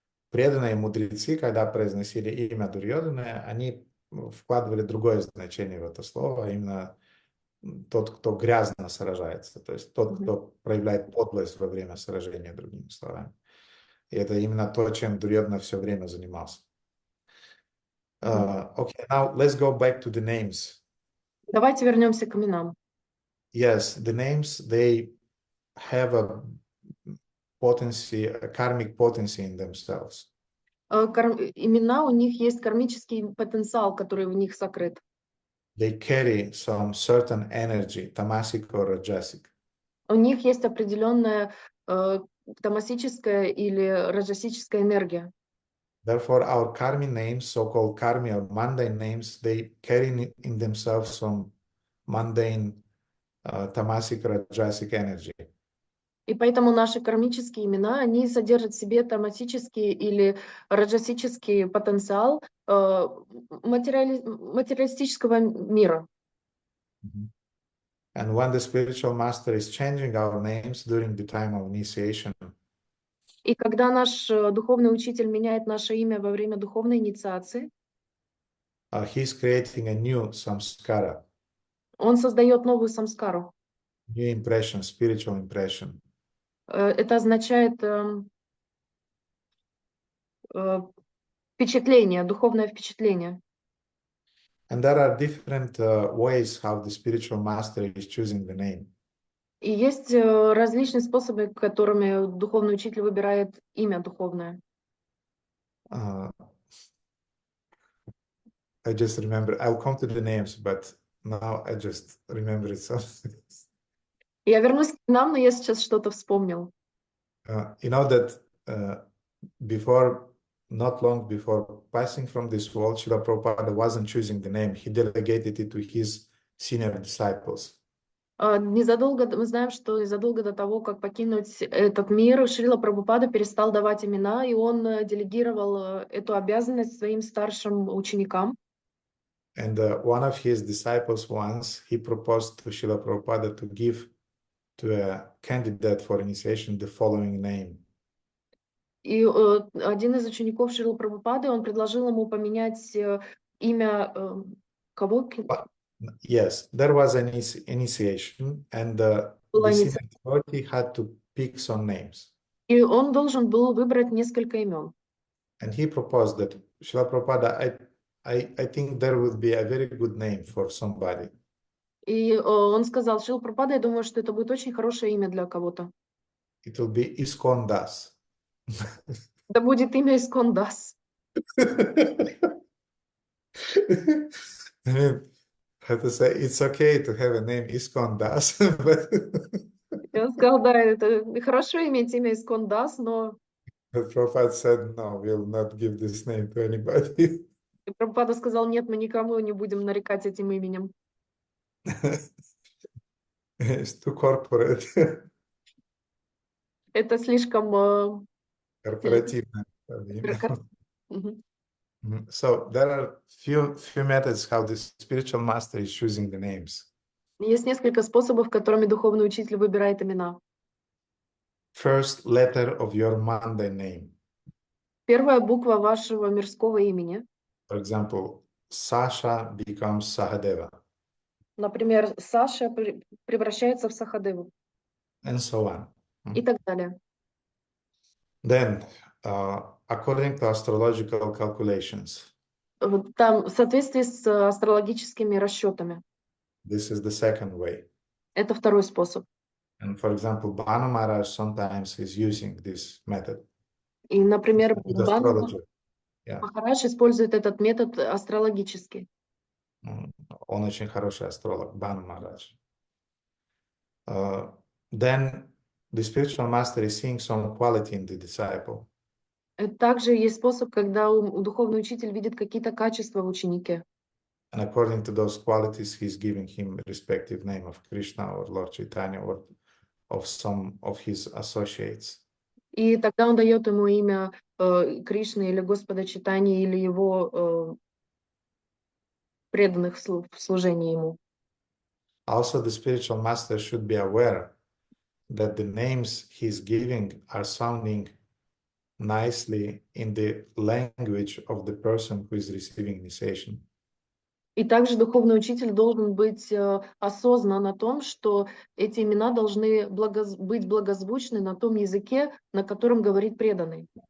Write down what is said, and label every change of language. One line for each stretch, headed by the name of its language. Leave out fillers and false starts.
Russian: Преданные мудрецы, когда произносили имя Дурьоданы, они вкладывали другое значение в это слово, а именно тот, кто грязно сражается, то есть тот, кто проявляет подлость во время сражения, другими словами. И это именно то, чем Дурьодана все время занимался.
English: Okay, now let's go back to the names.
Russian: Давайте вернемся к именам.
English: Yes, the names, they have a potency, a karmic potency in themselves.
Russian: Имена, у них есть кармический потенциал, который в них сокрыт.
English: They carry some certain energy, tamasic or rajasic.
Russian: У них есть определенная тамасическая или раджасическая энергия.
English: Therefore, our karmi names, so-called karmi or mundane names, they carry in themselves some mundane tamasic, rajasic energy.
Russian: И поэтому наши кармические имена, они содержат в себе тамасический или раджасический потенциал материалистического мира.
English: And when the spiritual master is changing our names during the time of initiation,
Russian: и когда наш духовный учитель меняет наше имя во время духовной инициации,
English: he's creating a new samskara.
Russian: Он создает новую самскару.
English: New impression, spiritual impression.
Russian: Это означает Впечатление, духовное впечатление.
English: And there are different ways how the spiritual master is choosing the name.
Russian: И есть различные способы, которыми духовный учитель выбирает имя духовное.
English: I just remember, I'll come to the names, but now I just remember it. So,
Russian: Я вернусь к нам, но я сейчас что-то вспомнил.
English: you know that before, not long before passing from this world, Srila Prabhupada wasn't choosing the name. He delegated it to his senior disciples.
Russian: Незадолго, мы знаем, что незадолго до того, как покинуть этот мир, Шрила Прабхупада перестал давать имена, и он делегировал эту обязанность своим старшим ученикам.
English: And one of his disciples once, he proposed to Srila Prabhupada to give to a candidate for initiation the following name.
Russian: И один из учеников Шрила Прабхупады, он предложил ему поменять имя кого?
English: Yes, there was an initiation, and the senior devotee had to pick some names.
Russian: И он должен был выбрать несколько имен.
English: And he proposed that, Srila Prabhupada, I think there would be a very good name for somebody.
Russian: И он сказал: Шрила Прабхупада, я думаю, что это будет очень хорошее имя для кого-то.
English: It will be Iskon Das.
Russian: Это будет имя Искон Дас.
English: I mean, I have to say, it's okay to have a name Iskon Das, but
Russian: И он сказал: да, это хорошо иметь имя Искон Дас, но
English: Prabhupada said, no, we'll not give this name to anybody.
Russian: И Прабхупада сказал: нет, мы никому не будем нарекать этим именем.
English: It's too corporate.
Russian: Это слишком... Корпоративно. Мгм.
English: So there are few methods how the spiritual master is choosing the names.
Russian: Есть несколько способов, которыми духовный учитель выбирает имена.
English: First letter of your mundane name.
Russian: Первая буква вашего мирского имени.
English: For example, Sasha becomes Sahadeva.
Russian: Например, Саша превращается в Сахадеву.
English: And so on.
Russian: И так далее.
English: Then, according to astrological calculations,
Russian: Там, в соответствии с астрологическими расчетами.
English: this is the second way.
Russian: Это второй способ.
English: And for example, Bhanu Maharaj sometimes is using this method.
Russian: И, например,
English: With
Russian: Бхану
English: astrology. Yeah.
Russian: Махарадж использует этот метод астрологический. Он очень хороший астролог, Bhanu Maharaj.
English: Then the spiritual master is seeing some quality in the disciple.
Russian: Также есть способ, когда духовный учитель видит какие-то качества в ученике.
English: And according to those qualities, he's giving him a respective name of Krishna or Lord Chaitanya or of some of his associates.
Russian: И тогда он дает ему имя Кришны или Господа Чайтаньи или его преданных в служении ему.
English: Also, the spiritual master should be aware that the names he's giving are sounding nicely in the language of the person who is receiving initiation.
Russian: И также духовный учитель должен быть осознан о том, что эти имена должны быть благозвучны на том языке, на котором говорит преданный.